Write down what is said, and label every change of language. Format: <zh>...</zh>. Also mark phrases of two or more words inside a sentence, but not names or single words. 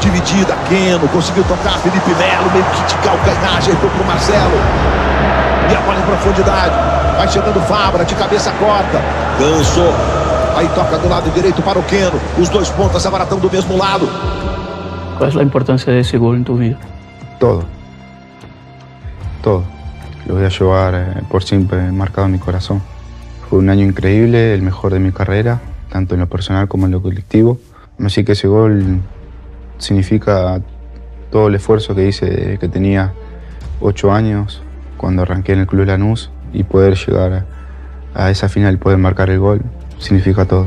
<pt>dividida, Keno, conseguiu tocar, Felipe Melo, meio que de calcanhar, ajeitou pro Marcelo. E a bola em profundidade, vai chegando Fabra, de cabeça corta, Ganso, aí toca do lado direito para o Keno, os dois pontas agora estão do mesmo lado. Qual é a importância desse gol em tu vida?</pt> <es>Todo. Lo voy a llevar por siempre marcado en mi corazón. Fue un año increíble, el mejor de mi carrera, tanto en lo personal como en lo colectivo. Así que ese gol significa todo el esfuerzo que hice, que tenía 8 años, cuando arranqué en el Club Lanús, y poder llegar a esa final y poder marcar el gol, significa todo.</es>